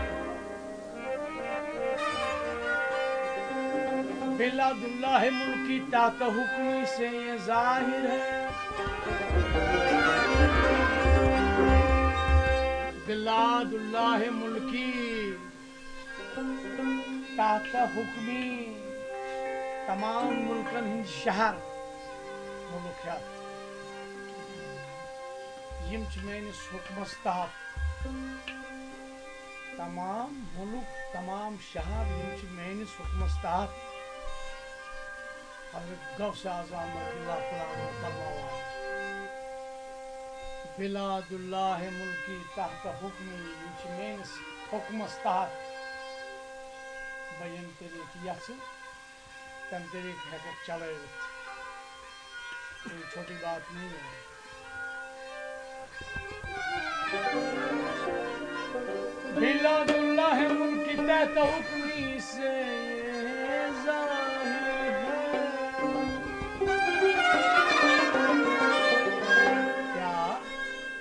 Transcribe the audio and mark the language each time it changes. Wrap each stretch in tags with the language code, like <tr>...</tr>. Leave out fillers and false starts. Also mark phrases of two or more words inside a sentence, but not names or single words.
<ar>بلاد اللہ ملکی تحت حکمی</ar> <ur>سے یہ ظاہر ہے</ur> <ar>بلاد اللہ ملکی تحت حکمی</ar> <ks>تمام ملکن ہند شہر ملکیات یم چھ میانس حکمس تحت تمام ملک تمام شہر یم چھ میانس حکمس تحت حضرت غوث اعظم</ks> <ar>رضی اللہ تعالیٰ عنہ</ar> <ks>فرماوان</ks> <ar>بلاد اللہ ملکی تحت حکمی</ar> <ks>یم چھ میانس حکمس تحت بین طریق یژھ تم طریق ہیکک چلائیت</ks> <ur>کوئی چھوٹی بات نہیں ہے</ur> <ar>بلاد اللہ ملکی تحت حکمی</ar> <ur>سے ظاہر ہے کیا</ur>